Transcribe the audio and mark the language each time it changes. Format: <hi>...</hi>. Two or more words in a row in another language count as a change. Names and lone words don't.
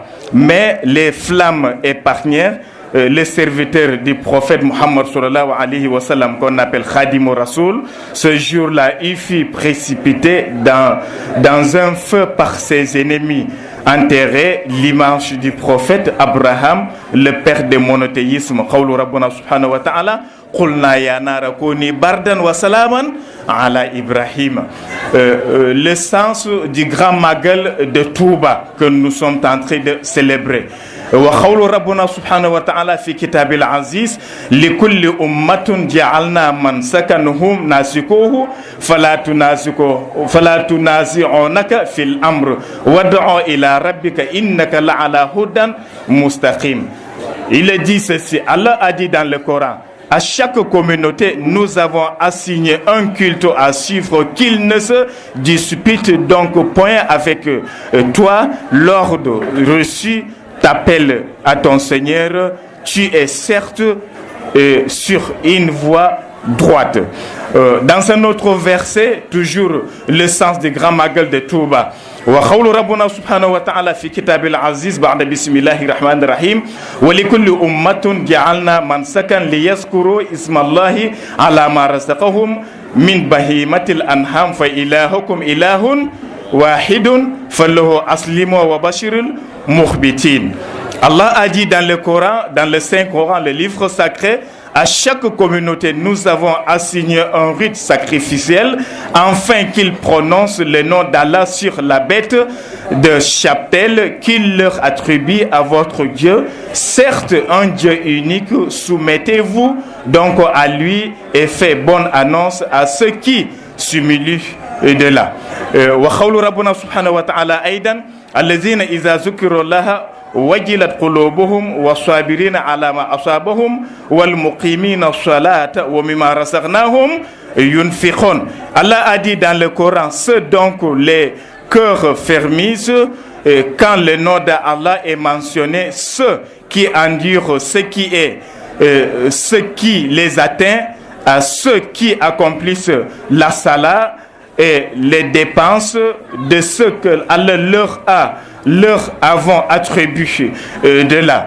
<fr>Mais les flammes épargnèrent les serviteurs du prophète Muhammad</fr> <ar>صلى الله عليه وسلم,</ar> <fr>qu'on appelle Khadim Rasoul. Ce jour-là, il fut précipité dans un feu par ses ennemis. Enterré l'image du prophète Abraham, le père du monothéisme.</fr> <ar>قول ربنا سبحانه وتعالى قلنا يا نار كوني بردا وسلاما على إبراهيم.</ar> <fr>Le sens du grand magal de Touba que nous sommes en train de célébrer.</fr> <ar>وقول ربنا سبحانه وتعالى في كتاب العزيز لكل أمة جعلنا من سكنهم ناسكوه فلا تنازعونك في الأمر وادع إلى ربك إنك لعلى هدى مستقيم.</ar> <fr>Il dit ceci, Allah a dit dans le Coran: à chaque communauté, nous avons assigné un culte à suivre, qu'il ne se dispute donc point avec toi. L'ordre reçu t'appelle à ton Seigneur, tu es certes sur une voie droite. Dans un autre verset, toujours le sens du grand magal de Touba.</fr> <ar>وقول ربنا سبحانه وتعالى في كتاب العزيز بعد بسم الله الرحمن الرحيم ولكل أمة جعلنا منسكا ليذكروا اسم الله على ما رزقهم من بهيمة الأنعام فإلهكم إله واحد فله أسلموا وبشر المخبتين.</ar> <fr>Allah a dit dans le Coran, dans le Saint-Coran, le livre sacré, à chaque communauté, nous avons assigné un rite sacrificiel afin qu'ils prononcent le nom d'Allah sur la bête de chapelle qu'il leur attribue à votre Dieu. Certes, un Dieu unique, soumettez-vous donc à lui et faites bonne annonce à ceux qui s'humilient de là.</fr> <ar>وقول ربنا سبحانه وتعالى أيضا الذين إذا ذكر الله وجلت قلوبهم والصابرين على ما أصابهم والمقيمين الصلاة ومما رزقناهم ينفقون.</ar> <fr>Allah a dit dans le Coran, ceux donc les cœurs fermisent quand le nom d'Allah est mentionné, ceux qui endurent ce qui les atteint, à ceux qui accomplissent la salat et les dépenses de ce que Allah leur avons attribué de là.</fr>